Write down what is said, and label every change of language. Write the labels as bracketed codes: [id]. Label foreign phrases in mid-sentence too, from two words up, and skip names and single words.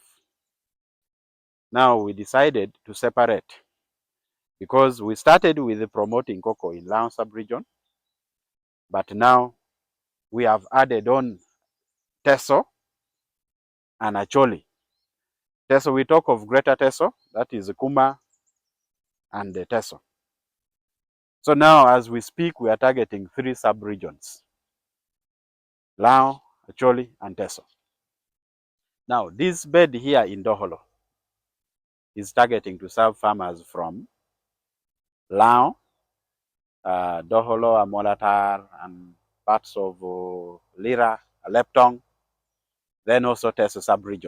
[en] Now we decided to separate, because we started with promoting cocoa in LANGO sub-region, but now we have added on TESO and ACHOLI. TESO, we talk of Greater TESO, that is KUMAM and the TESO. So now, as we speak, we are targeting 3 sub-regions: LANGO, ACHOLI, and TESO. Now, this bed here in Dokolo is targeting to serve farmers from LANGO, Dokolo, Amolatar, and parts of Lira, Leptong, then also TESO sub-region.